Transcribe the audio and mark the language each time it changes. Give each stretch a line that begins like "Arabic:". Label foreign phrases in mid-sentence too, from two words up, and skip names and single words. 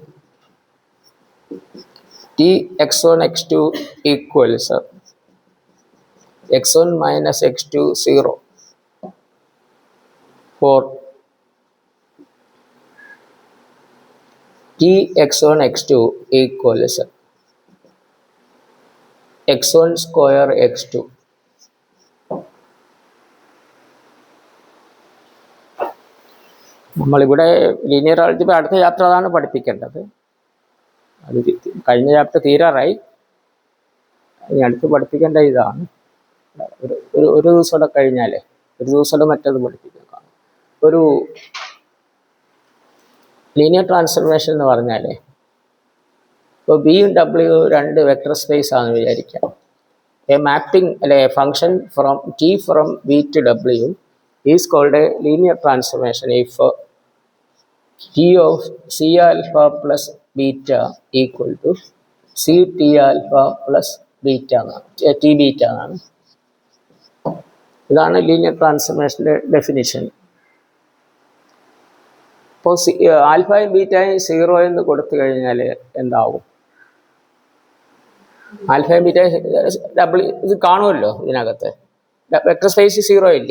English: Tx1 x2 equals x1 minus x2 0. 4. Tx1 x2 equals x1 square x2.
Malayalam: നമ്മളിവിടെ
English: linear algebra
Malayalam: അടുത്ത ചാപ്റ്റർ അതാണ് പഠിപ്പിക്കേണ്ടത്. അത് കഴിഞ്ഞ ചാപ്റ്റർ തീരാറായി. ഇനി അടുത്ത് പഠിപ്പിക്കേണ്ട ഇതാണ്. ഒരു ദിവസം കൂടെ കഴിഞ്ഞാലേ, ഒരു ദിവസം കൂടെ മറ്റത് പഠിപ്പിക്കാം. ഒരു
English: linear transformation
Malayalam: എന്ന് പറഞ്ഞാൽ, ഇപ്പോൾ ബിയും ഡബ്ല്യു 2
English: vector space
Malayalam: ആണെന്ന് വിചാരിക്കാം.
English: a mapping അല്ലെ function from T from B to W is called a linear transformation if T of C alpha plus beta equal to C T alpha plus beta T beta എന്നാണ്.
Malayalam: ഇതാണ്
English: linear transformation's definition.
Malayalam: ഇപ്പോൾ ആൽഫയും ബീറ്റയും 0 എന്ന് കൊടുത്തു കഴിഞ്ഞാൽ എന്താവും? ആൽഫയും ബീറ്റ ഡബ്ല്യു ഇത് കാണുമല്ലോ, ഇതിനകത്ത്
English: vector space
Malayalam: 0 ഇല്ലേ?